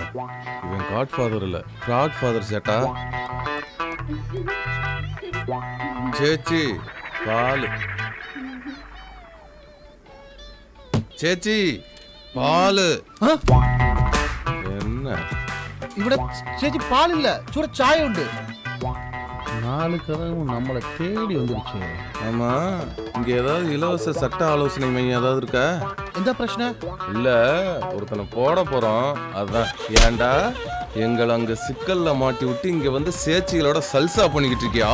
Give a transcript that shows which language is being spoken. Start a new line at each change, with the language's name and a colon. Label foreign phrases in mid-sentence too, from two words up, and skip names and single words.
Tamil: இவன் காட் ஃபாதர் இல்லை, காட் ஃபாதர் சேட்டா. சேச்சி பால், சேச்சி பால். என்ன
Malayalam: ഇവിടെ ചേച്ചി പാലില്ല, ചൂട ചായ ഉണ്ട്.
Tamil: நாலு கதவும் நம்மளை தேடி வந்துருச்சு. ஆமா, இங்க ஏதாவது இலவச சட்ட ஆலோசனை மையம் ஏதாவது இருக்கா? எந்த பிரச்சனை இல்ல, ஒருத்தனை போட போறோம், அதான். ஏன்டா எங்களை அங்க சிக்கல்ல மாட்டி விட்டு இங்க வந்து சேச்சிகளோட சல்சா பண்ணிக்கிட்டு இருக்கியா?